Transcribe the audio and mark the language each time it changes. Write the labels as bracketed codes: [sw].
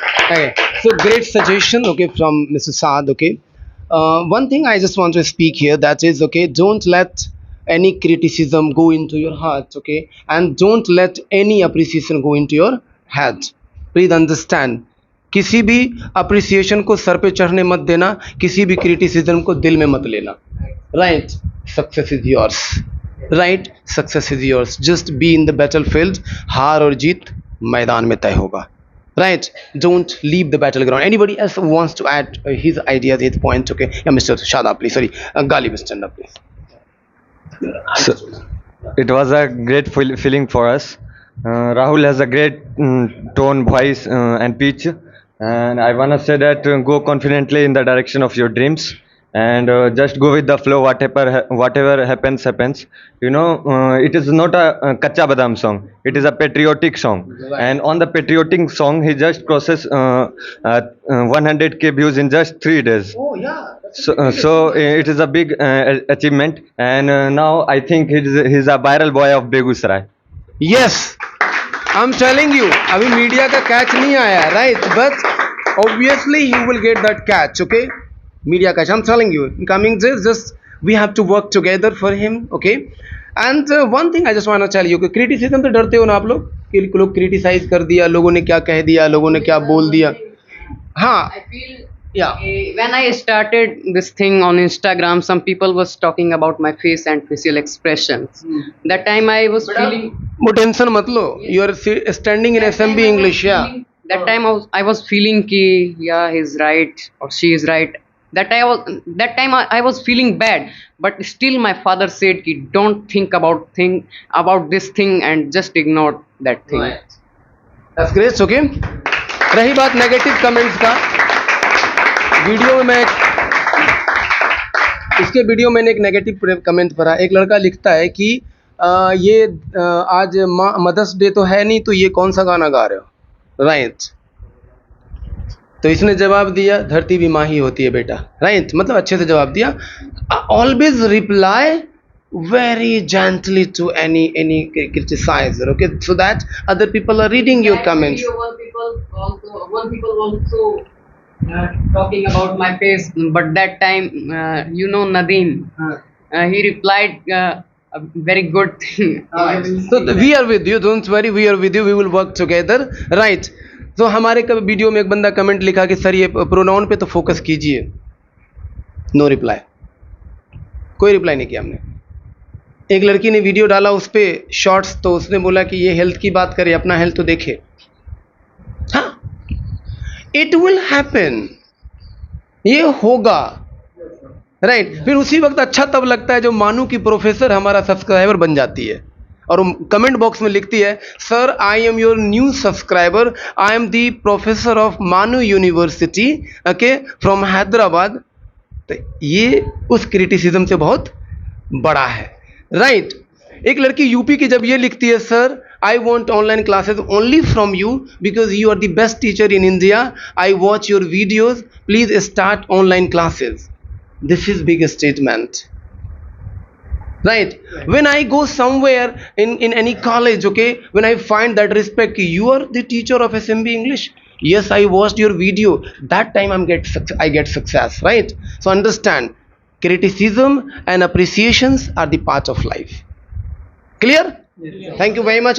[en] Okay. So great suggestion. Okay, from Mr. Saad. Okay. One thing I just want to speak here, that is, okay, don't let any criticism go into your heart, okay, and don't let any appreciation go into your head. Please understand, [hi] किसी भी appreciation को sir पे चढ़ने मत देना, किसी भी criticism को दिल में मत लेना. [en] Right? Success is yours. Right? Success is yours. Just be in the battlefield. [hi] हार और जीत मैदान में तय होगा. [en] Right? Don't leave the battleground. Anybody else who wants to add his ideas, his points? Okay. Yeah, Mr. Shadab, please. Sorry, Galib, stand up, please. So, it was a great feeling for us. Rahul has a great tone, voice, and pitch, and I wanna say that go confidently in the direction of your dreams, and just go with the flow. Whatever happens. It is not a Kacha Badam song. It is a patriotic song, and on the patriotic song, he just crosses 100k views in just 3 days. Oh yeah. So it is a big achievement, and now I think he's a viral boy of Begusarai. Yes, I'm telling you, [hi] अभी media का catch नहीं आया, [en] right? But obviously you will get that catch, okay? Media catch. I'm telling you, in coming days, just we have to work together for him, okay? And one thing I just want to tell you, [hi] कि criticism तो डरते हो ना आप लोग, कि लोग criticize कर दिया, लोगों ने क्या कह दिया, लोगों ने क्या बोल दिया. हाँ. [en] I feel Yeah. when I started this thing on Instagram, some people was talking about my face and facial expressions. That time I was feeling. [hi] वो टेंशन मत लो. [en] You are standing in SMB English, yeah. That time I was feeling कि yeah, he's right or she is right. That time I was feeling bad, but still my father said कि don't think about this thing and just ignore that thing. Right. That's great, okay. [hi] रही बात negative comments का, video में इसके video मैंने एक negative comment पढ़ा. एक लड़का लिखता है कि ये आज मदर्स डे तो है नहीं, तो ये कौन सा गाना गा रहे हो, राइट। तो इसने जवाब दिया, धरती भी माँ ही होती है बेटा, राइट, मतलब अच्छे से जवाब दिया। [en] Always reply very gently to any criticizer, okay, so that other people are reading your comments. One people also talking about my face, but that time Nadeem, he replied a very good thing. So we are with you, don't worry, we are with you, we will work together, right। [hi] तो हमारे कभी video में एक बंदा comment लिखा कि sir ये pronoun पे तो फोकस कीजिए, नो रिप्लाई, कोई रिप्लाई नहीं किया हमने। एक लड़की ने वीडियो डाला उस पे शॉर्ट्स, तो उसने बोला कि ये हेल्थ की बात करे, अपना हेल्थ तो देखे। हाँ, [en] it will happen, [hi] ये होगा, राइट। फिर उसी वक्त अच्छा तब लगता है जो मानू की प्रोफेसर हमारा सब्सक्राइबर बन जाती है और कमेंट बॉक्स में लिखती है, [en] Sir I am your new subscriber, I am the professor of Manuu university, okay, from Hyderabad. [hi] तो ये उस क्रिटिसिज्म से बहुत बड़ा है, राइट। एक लड़की यूपी की जब ये लिखती है, [en] sir I want online classes [hi] only from you because you are the best teacher in India, I watch your videos, please start online classes. [en] This is big statement, right। When I go somewhere in any college, okay, when I find that respect, you are the teacher of SMB English, yes, I watched your video, that time I get success, right। So understand, criticism and appreciations are the part of life, clear? Yes. Thank you very much.